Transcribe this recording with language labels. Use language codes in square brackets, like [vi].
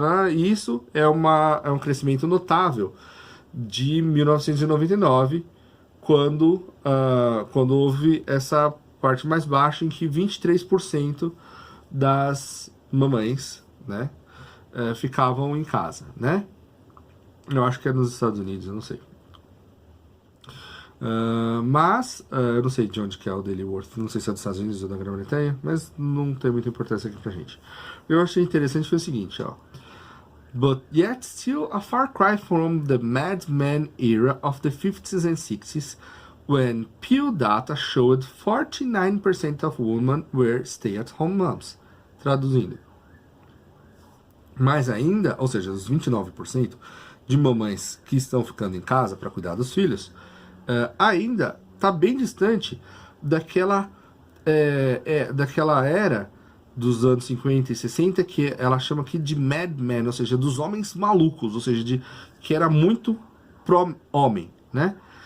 [pt] Isso é um crescimento notável de 1999, quando houve essa parte mais baixa em que 23% das mamães, né, ficavam em casa, né? Eu acho que é nos Estados Unidos, eu não sei. Eu não sei de onde que é o Daily Worth, não sei se é dos Estados Unidos ou da Grã-Bretanha, mas não tem muita importância aqui pra gente. O que eu achei interessante foi o seguinte, ó. [en] But yet still a far cry from the Mad Men era of the 50s and 60s, when Pew data showed 49% of women were stay-at-home moms. [pt] Traduzindo. Mais ainda, ou seja, os 29% de mamães que estão ficando em casa para cuidar dos filhos, ainda está bem distante daquela era dos anos 50 e 60, que ela chama aqui de Mad Men, ou seja, dos homens malucos, ou seja, que era muito pró-homem, né?